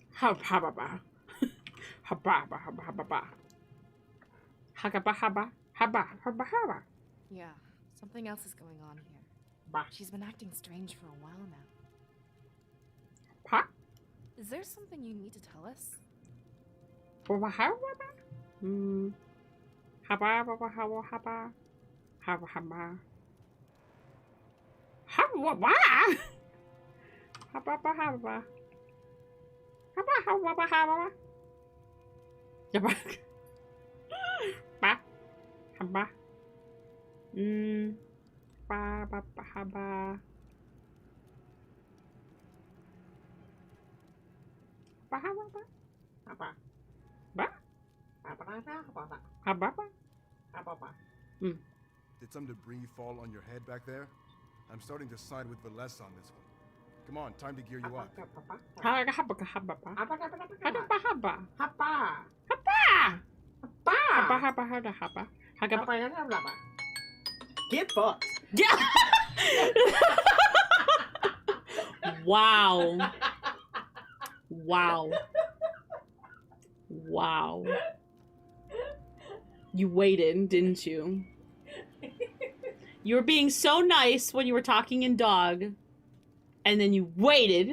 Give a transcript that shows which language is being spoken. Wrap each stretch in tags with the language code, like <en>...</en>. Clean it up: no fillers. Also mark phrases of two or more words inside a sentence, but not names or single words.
<en>Haba haba. Haba haba haba haba. Haba haba haba haba haba. Yeah, something else is going on here. Bah. She's been acting strange for a while now. Pa. Is there something you need to tell us? Haba haba. Haba haba haba haba. Haba haba. Haba haba haba haba. Haba haba haba. Haba. Ba. Haba. Ba ba ba haba. Ba haba ba. Haba. Ba. Haba haba. Haba ba. Haba ba. Did some debris fall on your head back there? I'm starting to side with Valessa on this one. Come on, time to gear you up. Haba haba haba ba. Haba haba. Haba. Haba. Haba haba haba haba. Haba. Get fucked. Yeah. Wow. Wow. Wow. You waited, didn't you? You were being so nice when you were talking in dog, and then you waited.</en>